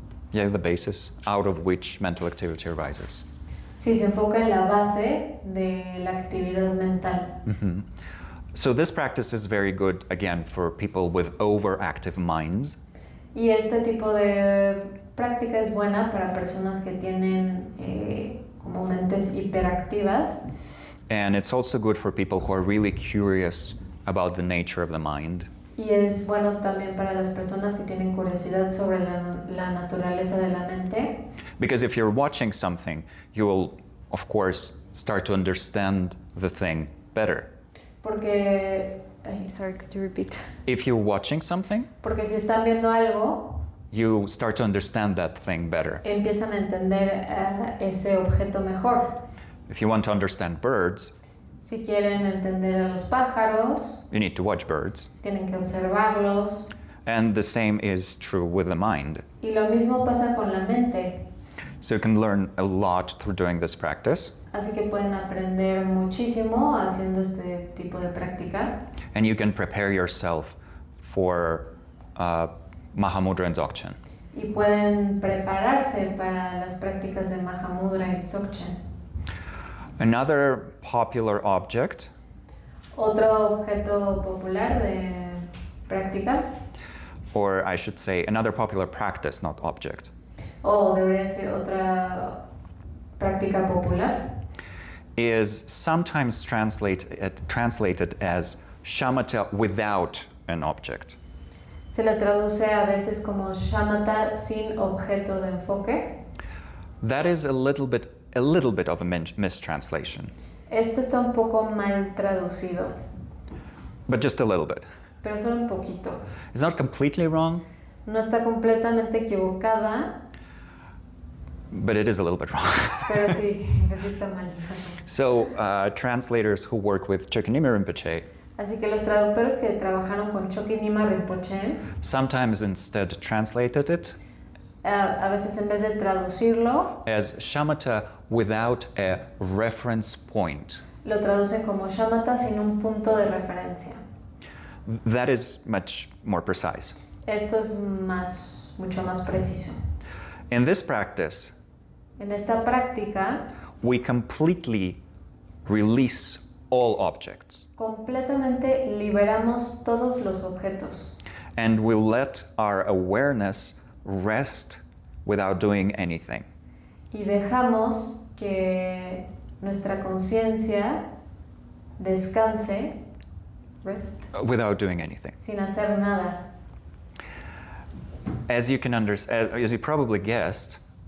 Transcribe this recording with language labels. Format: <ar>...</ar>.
<en>The basis out of which mental activity arises.</en> <es>si se enfoca en la base de la actividad mental.</es> <en>So this practice is very good, again, for people with overactive minds.</en> <es>Y este tipo de práctica es buena para personas que tienen como mentes hiperactivas.</es> <en>And it's also good for people who are really curious about the nature of the mind.</en> <es>Y es bueno también para las personas que tienen curiosidad sobre la naturaleza de la mente.</es> <en>Because if you're watching something, you will, of course, start to understand the thing better.</en> <es>Porque,</es> <en>sorry, could you repeat? If you're watching something,</en> <es>Porque si están viendo algo,</es> <en>you start to understand that thing better.</en> <es>empiezan a entender ese objeto mejor.</es> <en>If you want to understand birds,</en> <es>Si quieren entender a los pájaros,</es> <en>you need to watch birds.</en> <es>tienen que observarlos.</es> <en>And the same is true with the mind.</en> <es>Y lo mismo pasa con la mente.</es> <en>So you can learn a lot through doing this practice.</en> <es>Así que pueden aprender muchísimo haciendo este tipo de práctica.</es> <en>And you can prepare yourself for Mahamudra and Dzogchen.</en> <es>Y pueden prepararse para las prácticas de Mahamudra y Dzogchen.</es> <en>Another popular object</en> <es>Otro objeto popular de práctica,</es> <en>or I should say another popular practice, not object,</en> <es>o debería ser otra práctica popular,</es> <en>is sometimes translated as shamatha without an object.</en> <es>se le traduce a veces como shamatha sin objeto de enfoque.</es> <en>That is a little bit of a mistranslation,</en> <es>Esto está un poco mal traducido,</es> <en>but just a little bit.</en> <es>pero solo un poquito.</es> <en>It's not completely wrong,</en> <es>No está completamente equivocada,</es> <en>but it is a little bit wrong.</en> <es>pero sí, pues sí está mal.</es> <en>So translators who work with Chokyamuni Rinpoche</en> <es>Así que los traductores que trabajaron con Chokyamuni Rinpoche,</es> <en>sometimes instead translated it</en> <es>a veces en vez de traducirlo,</es> <en>as shamatha without a reference point.</en> <es>lo traducen como shamatha sin un punto de referencia.</es> <en>That is much more precise.</en> <es>Esto es mucho más preciso.</es> <en>In this practice,</en> <es>En esta práctica,</es> <en>we completely release all objects</en> <es>completamente liberamos todos los objetos</es> <en>and we let our awareness rest without doing anything.</en> <es>y dejamos que nuestra conciencia descanse,</es> <en>rest, Without doing anything.</en> <es>sin hacer nada.</es> <en>As you can as you probably guessed,</en>